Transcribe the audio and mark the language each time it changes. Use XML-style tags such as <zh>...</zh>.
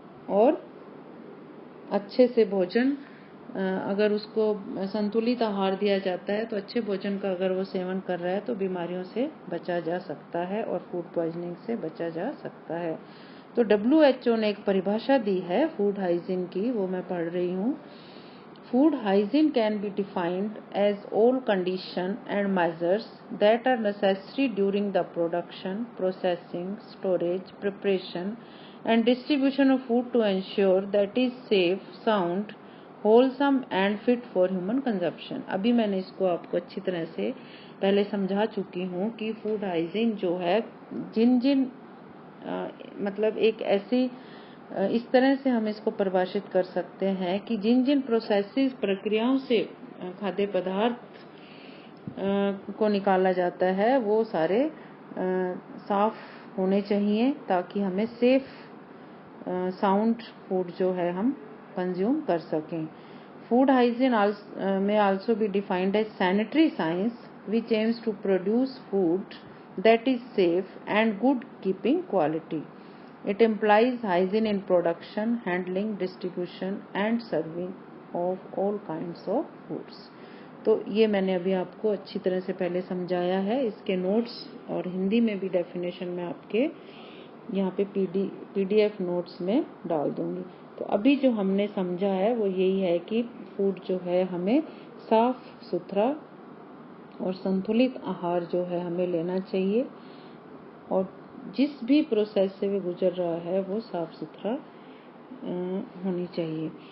<hi>और अच्छे से भोजन, अगर उसको संतुलित आहार दिया जाता है तो अच्छे भोजन का अगर वो सेवन कर रहा है तो बीमारियों से बचा जा सकता है और फूड पॉइजनिंग से बचा जा सकता है। तो WHO ने एक परिभाषा दी है फूड हाइजीन की, वो मैं पढ़ रही हूँ।</hi> <en>Food hygiene can be defined as all conditions and measures that are necessary during the production, processing, storage, preparation and distribution of food to ensure that it is safe, sound, wholesome and fit for human consumption।</en> <hi>अभी मैंने इसको आपको अच्छी तरह से पहले समझा चुकी हूँ कि फूड हाइजीन जो है जिन मतलब एक ऐसी इस तरह से हम इसको परिभाषित कर सकते हैं कि जिन प्रोसेसेस प्रक्रियाओं से खाद्य पदार्थ को निकाला जाता है वो सारे साफ होने चाहिए ताकि हमें सेफ साउंड फूड जो है हम कंज्यूम कर सकें।</hi> <en>Food hygiene may also be defined as sanitary science which aims to produce food that is safe and good keeping quality. It implies hygiene in production, handling, distribution and serving of all kinds of foods.</en> <hi>तो ये मैंने अभी आपको अच्छी तरह से पहले समझाया है। इसके नोट्स और हिंदी में भी डेफिनेशन में आपके यहाँ पे पीडीएफ नोट्स में डाल दूंगी। तो अभी जो हमने समझा है वो यही है कि फूड जो है हमें साफ सुथरा और संतुलित आहार जो है हमें लेना चाहिए और जिस भी प्रोसेस से वो गुजर रहा है वो साफ सुथरा होनी चाहिए।</hi>